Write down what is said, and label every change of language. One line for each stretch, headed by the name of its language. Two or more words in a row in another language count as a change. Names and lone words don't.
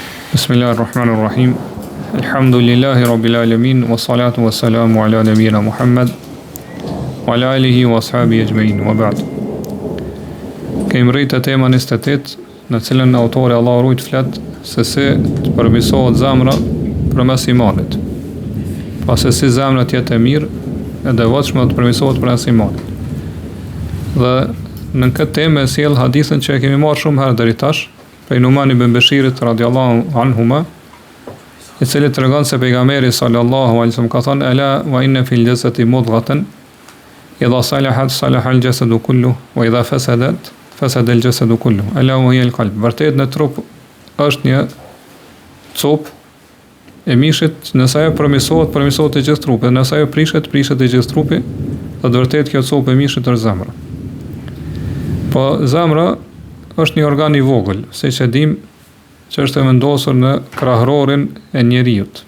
Arabic: بسم الله الرحمن الرحيم الحمد لله رب العالمين والصلاة والسلام على نبينا محمد وعلى آله وأصحابه أجمعين وبعد.
Albanian: Kemi rritë tema 28 në cilën autori Allahu rujt flet se si të përmirësohet zemra përmes imanit. Pa se si zemra të jetë e mirë e devotshme të përmirësohet përmes imanit. Dhe në këtë temë sjell hadithin që e kemi marrë shumë herë deri tash, prej Numan ibn Bashirit
Arabic: رضي الله عنهما,
Albanian: i cili tregon se pejgamberi
Arabic: صلى الله عليه وسلم
Albanian: ka thënë:
Arabic: "ألا وإن في الجسد مضغة إذا صلحت صلح الجسد كله وإذا فسدت فسد الجسد كله ألا وهي القلب."
Albanian: Vërtet në trup është një copë e mishit, nëse ajo përmirësohet e gjithë trupi, nëse ajo prishet e gjithë trupi, dhe vërtet kjo copë e mishit është zemra. Po zemra është një organ i vogël, siç e dim që është e vendosur në krahërorin e njerëzit.